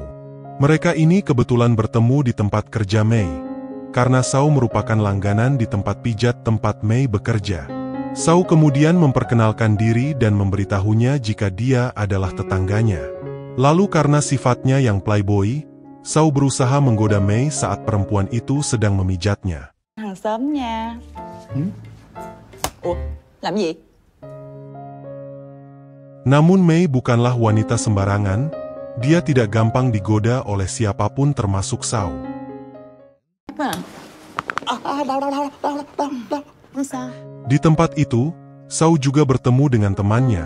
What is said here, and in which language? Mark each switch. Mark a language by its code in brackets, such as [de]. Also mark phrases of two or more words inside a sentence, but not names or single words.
[id] Mereka ini kebetulan bertemu di tempat kerja Mei, karena Sao merupakan langganan di tempat pijat tempat Mei bekerja. Sao kemudian memperkenalkan diri dan memberitahunya jika dia adalah tetangganya. Lalu karena sifatnya yang playboy, Sao berusaha menggoda Mei saat perempuan itu sedang memijatnya. [vi] Hàng xóm nha. Ủa, làm gì? [id] Namun Mei bukanlah wanita sembarangan, dia tidak gampang digoda oleh siapapun termasuk Sao. Di tempat itu, Sao juga bertemu dengan temannya.